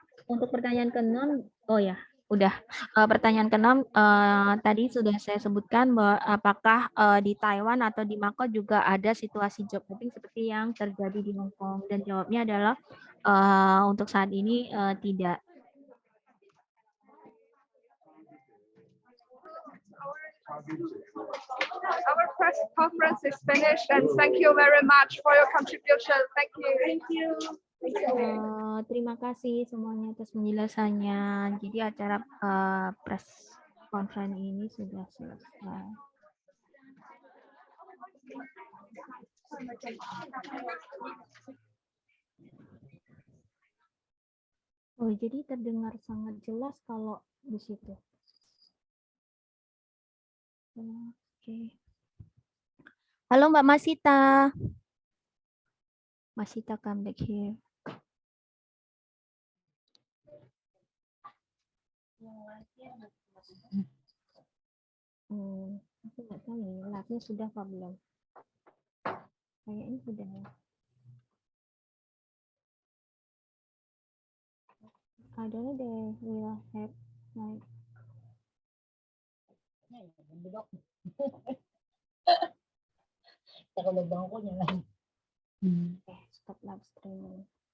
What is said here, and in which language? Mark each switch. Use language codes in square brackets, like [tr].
[id] Untuk pertanyaan ke-6, pertanyaan ke-6 tadi sudah saya sebutkan bahwa apakah di Taiwan atau di Macau juga ada situasi job hopping seperti yang terjadi di Hong Kong, dan jawabnya adalah untuk saat ini tidak. [en] Our press conference is finished and thank you very much for your contribution. Thank you. Thank you. [id] Terima kasih semuanya atas penjelasannya. Jadi acara press conference ini sudah selesai. Oh, jadi terdengar sangat jelas kalau di situ. Oke. Halo Mbak Masita. [en] Masita, come back here. [id] Aku nggak tahu ya, live-nya sudah apa belum? Kayaknya sudah ya. [en] I don't know they will have like stop live streaming.